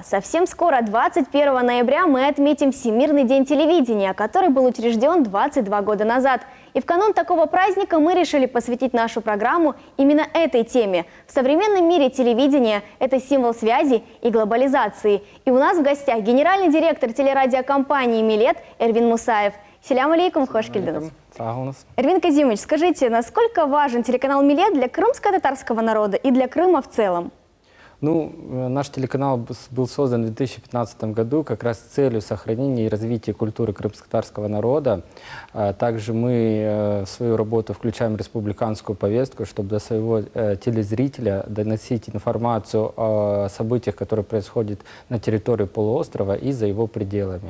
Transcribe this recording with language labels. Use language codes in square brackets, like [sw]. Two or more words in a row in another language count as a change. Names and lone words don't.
[ru] Совсем скоро, 21 ноября, мы отметим Всемирный день телевидения, который был учрежден 22 года назад. И в канун такого праздника мы решили посвятить нашу программу именно этой теме. В современном мире телевидение – это символ связи и глобализации. И у нас в гостях генеральный директор телерадиокомпании «Милет» Эрвин Мусаев. [crh] Селям алейкум, хош келдіңіз. [ru] Эрвин Казимович, скажите, насколько важен телеканал «Милет» для крымско-татарского народа и для Крыма в целом? Ну, наш телеканал был создан в 2015 году как раз с целью сохранения и развития культуры крымско-татарского народа. Также мы в свою работу включаем республиканскую повестку, чтобы до своего телезрителя доносить информацию о событиях, которые происходят на территории полуострова и за его пределами.